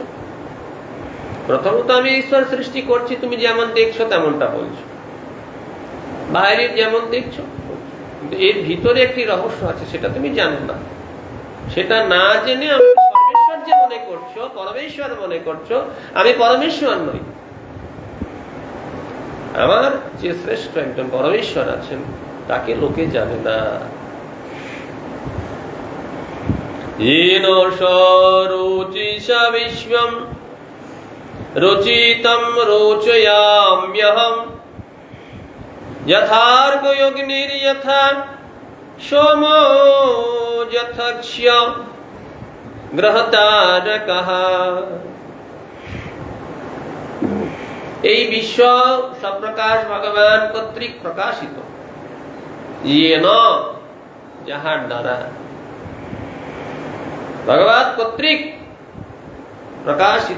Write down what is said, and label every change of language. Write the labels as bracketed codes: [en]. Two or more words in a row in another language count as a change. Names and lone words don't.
[bn] প্রথমত আমি ঈশ্বর সৃষ্টি করছি, তুমি যেমন দেখছো তেমনটা বলছো, বাইরে যেমন দেখছো, কিন্তু এর ভিতরে একটি রহস্য আছে, সেটা তুমি জানো না। সেটা না জেনে আমি সর্বেশ্বর যে মনে করছো, পরমেশ্বর মনে করছো, আমি পরমেশ্বর নই। আমার যে শ্রেষ্ঠ একজন পরমেশ্বর আছেন তাকে লোকে জানে না। [sa] येन सरोचिषा विश्वं रुचितं रोचयाम्यहं यथार्कयोगिनिर्यथा सोमो यथक्ष्य ग्रहतारकः। [bn] এই বিশ্ব সপ্রকাশ ভগবান কর্তৃক প্রকাশিত, येन যাহার দ্বারা, ভগবান কর্তৃক প্রকাশিত।